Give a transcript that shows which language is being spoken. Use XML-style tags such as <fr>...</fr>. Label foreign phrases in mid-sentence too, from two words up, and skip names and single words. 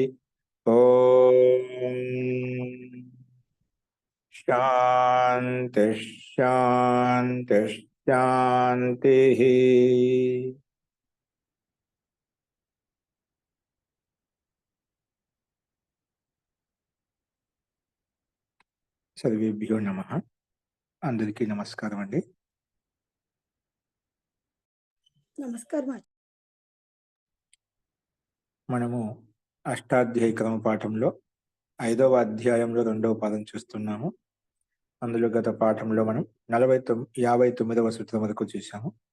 <sa>ओम शांति शांति शांति। सर्वेभ्यो नमः।</sa> <te>అందరికీ నమస్కారం అండి। నమస్కారం. మనము అష్టాధ్యాయ క్రమ పాఠంలో 5వ అధ్యాయంలో 2వ పాదం చూస్తున్నాము. అందులో గత పాఠంలో మనం 59వ సూత్రం వరకు చూసాము.</te>